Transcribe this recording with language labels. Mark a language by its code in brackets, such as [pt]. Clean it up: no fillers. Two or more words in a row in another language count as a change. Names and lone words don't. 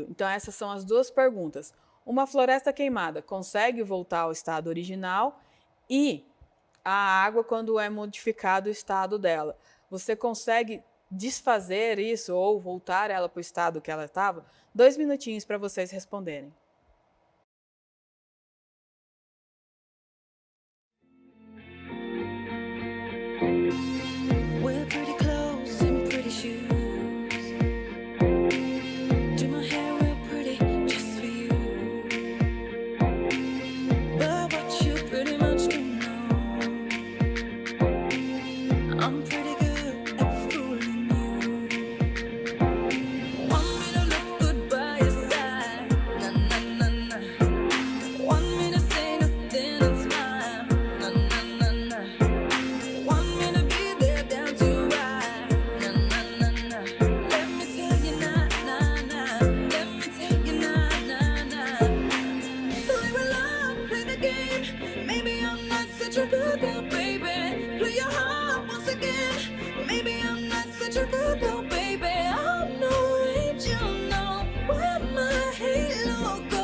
[pt] Então essas são as duas perguntas. Uma floresta queimada consegue voltar ao estado original? E a água, quando é modificado o estado dela, você consegue desfazer isso ou voltar ela para o estado que ela estava? 2 minutinhos para vocês responderem. [en] We're pretty clothes and pretty shoes. Do my hair real pretty just for you. But what you pretty much do know, I'm pretty good at fooling you. Want me to look good by your side, na na na na. Want me to say nothing and smile, na na na na. Want me to be there down to right, na na na na. Let me tell you na na na. Let me tell you na na na. Play with love, play the game. Maybe I'm not such a good girl, baby. Play your heart once again. Maybe I'm not such a good girl, baby. I'm no angel, no. Where my halo go?